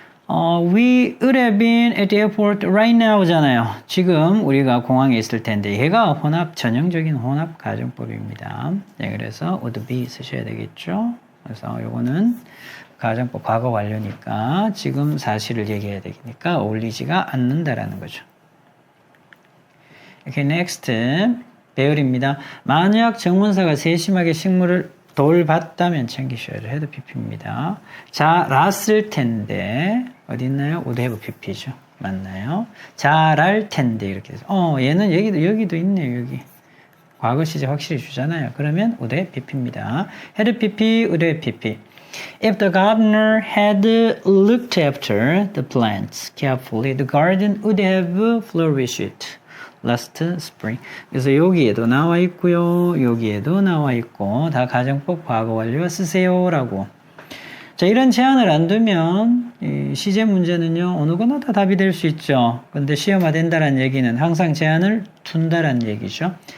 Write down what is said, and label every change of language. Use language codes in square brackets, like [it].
[en] We would have been at the airport right now잖아요. [ko] 지금 우리가 공항에 있을 텐데 얘가 전형적인 혼합가정법입니다. 네, 그래서 would be 쓰셔야 되겠죠. 그래서 요거는 가정법 과거 완료니까 지금 사실을 얘기해야 되니까 어울리지가 않는다라는 거죠. [en] Okay, next. [ko] 배열입니다. 만약 정문사가 세심하게 식물을 돌봤다면 챙기셔야 돼요. 헤드 pp입니다. 잘았을 텐데 어디 있나요? would have pp죠. 맞나요? 잘할 텐데 이렇게 돼서 얘는 여기도 있네요. 여기. 과거 시제 확실히 주잖아요. 그러면 would have pp입니다. 헤드 pp, would have pp. [en] If the gardener had looked after the plants carefully, the garden would have flourished last spring. [ko] 그래서 여기에도 나와 있고요. 여기에도 나와 있고 다 가정법 과거 완료 쓰세요라고. 자, 이런 제한을 안 두면 이 시제 문제는요. 어느 거나 다 답이 될 수 있죠. 근데 시험화 된다는 얘기는 항상 제한을 둔다는 얘기죠.